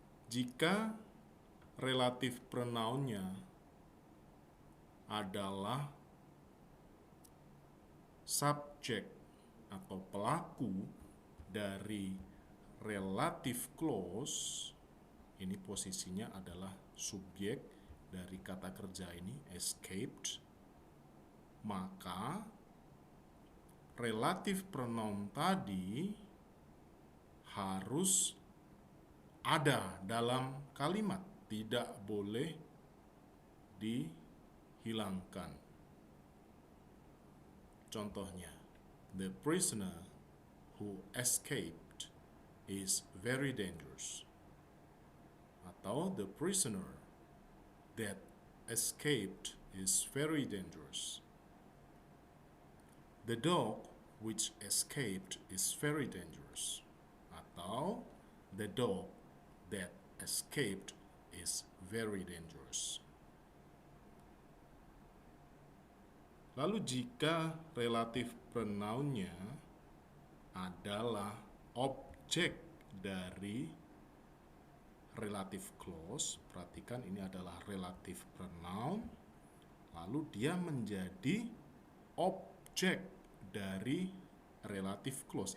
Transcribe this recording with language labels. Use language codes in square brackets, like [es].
[id] Jika relative pronounnya adalah subjek atau pelaku dari relative clause, ini posisinya adalah subjek dari kata kerja ini, escaped, maka relative pronoun tadi harus ada dalam kalimat, tidak boleh dihilangkan. [en] Contohnya, the prisoner who escaped is very dangerous. Atau the prisoner that escaped is very dangerous. The dog which escaped is very dangerous. Atau the dog that escaped is very dangerous. [id] Lalu jika relative pronoun-nya adalah objek dari relative clause, perhatikan ini adalah relative pronoun, lalu dia menjadi objek dari relative clause.